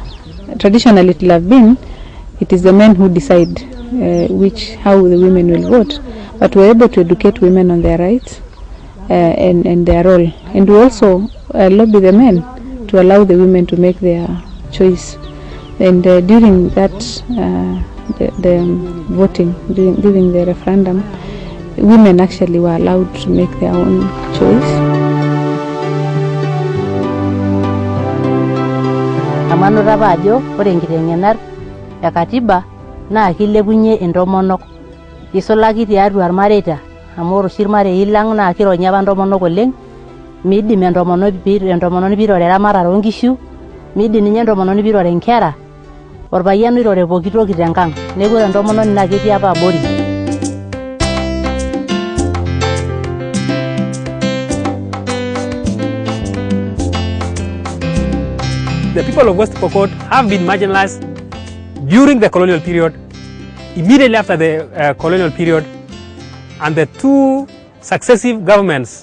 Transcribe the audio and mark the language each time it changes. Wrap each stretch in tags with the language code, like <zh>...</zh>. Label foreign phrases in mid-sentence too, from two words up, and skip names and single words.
<en>Traditionally, it will have been, it is the men who decide how the women will vote, but we're able to educate women on their rights and their role, and we also lobby the men to allow the women to make their choice. And during that, the voting, during the referendum, women actually were allowed to make their own choice.</en> <mas>Amanu rabajo, ore nkitengenar ya katiba na kilepunye entomonok. Isolaki tiatua irmareita amu ore oshi irmarei lang na kironyi apa ntomonok oleng. Midim entomononi pirore eramatare onkishu, midim ninye entomononi pirore nkera. Orpayian oirore pooki toki tenkang. Neeku ore entomononi naa ketii apa abori.</mas> <en>The people of West Pokot have been marginalized during the colonial period, immediately after the colonial period, and the two successive governments.</en>